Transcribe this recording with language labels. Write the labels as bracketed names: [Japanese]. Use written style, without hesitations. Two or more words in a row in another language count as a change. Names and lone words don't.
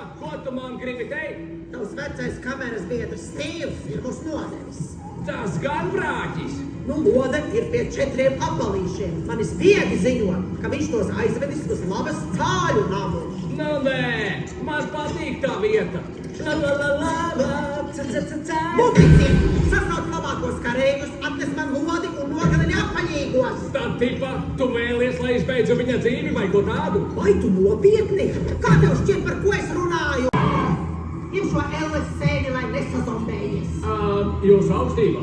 [Latvian] Ko tu man gribi teikt? Tavs vecais kameras biedrs Stīvs ir mūs nodevis. Tas gan brāķis! Nu, moda ir pie 4 apbalīšiem. Mani spiegi ziņo, ka viņš tos aizvedis uz labas cāļu namu. Nu nē, man patīk tā vieta. La la la la la, ca ca ca ca. Mutriciem! Sasauc labākos karēģus, atnes man lodi un nogalini apaļīgos. Tad, tipa, tu vēlies, lai izbeidzu viņa dzīvi vai ko tādu? Vai tu nopietni? Kā tev šķiet, par ko es runāju? Ņem šo Elles sēdi, lai nesazombējies. Jūs augstībā?